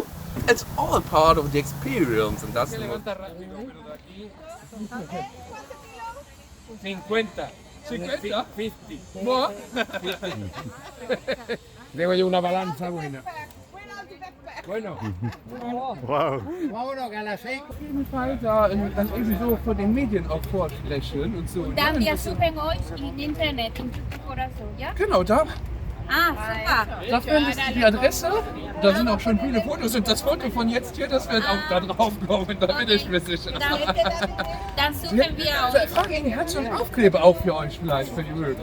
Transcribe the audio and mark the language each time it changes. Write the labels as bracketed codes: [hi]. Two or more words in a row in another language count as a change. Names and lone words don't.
[en] It's all part of the experience, and that's what... [es] 50. 50. ¿No? Tengo yo una balanza buena. Bueno. Wow. Vámonos, que a las 6. [de] Auf jeden Fall da das irgendwie so vor den Medien auch vorflächen und so. Dann wir suchen euch im Internet, in YouTube oder so, ja? Genau, da. Ah, super. Da findest du die Adresse, da sind auch schon viele Fotos und das Foto von jetzt hier, das wird auch da drauf kommen, da bin ich mir sicher. Dann suchen wir auch. Frag ihn, hat schon einen Aufkleber auch für euch vielleicht, für die Möbel.